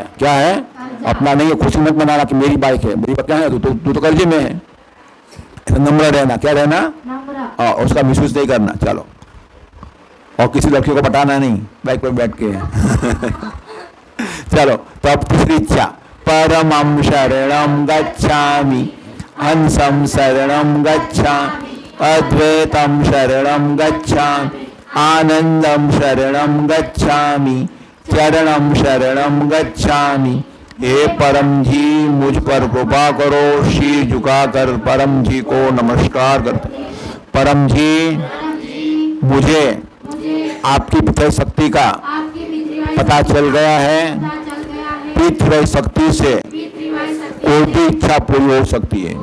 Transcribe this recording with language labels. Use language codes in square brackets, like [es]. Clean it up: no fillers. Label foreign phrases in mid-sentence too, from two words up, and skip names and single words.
[hi] क्या है? अपना नहीं है। खुशी मत मनाना कि मेरी बाइक है, मेरी बाइक क्या है, तू तो कर्जे में है। नम्र रहना। क्या रहना? नम्र। उसका मिसयूज नहीं करना। चलो, और किसी लड़की को बताना नहीं बाइक पर बैठ के। चलो, तो अब तीसरी इच्छा, [sa] परमं शरणं गच्छामि, हंसं शरणं गच्छामि, अद्वैतं शरणं गच्छामि, आनंदं शरणं गच्छामि, चरणं शरणं गच्छामि। [hi] हे परम जी, मुझ पर कृपा करो। शीर झुकाकर परम जी को नमस्कार करते। परम जी, मुझे आपकी पितृ शक्ति का पता चल गया है। पितृ शक्ति से कोई भी इच्छा पूरी हो सकती है।